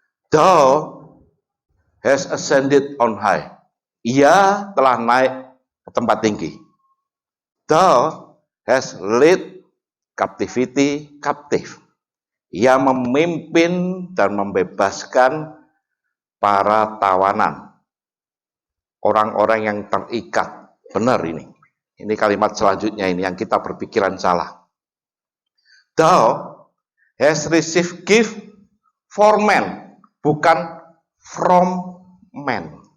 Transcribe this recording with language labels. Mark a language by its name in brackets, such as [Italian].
[English] Thou has ascended on high. [Indonesian] Ia telah naik ke tempat tinggi. [English] Thou has led captivity captive. [Indonesian] Ia memimpin dan membebaskan para tawanan. Orang-orang yang terikat. Benar ini. Ini kalimat selanjutnya ini yang kita berpikiran salah. [English] Thou has received gift for men, [Indonesian] bukan [English] from men.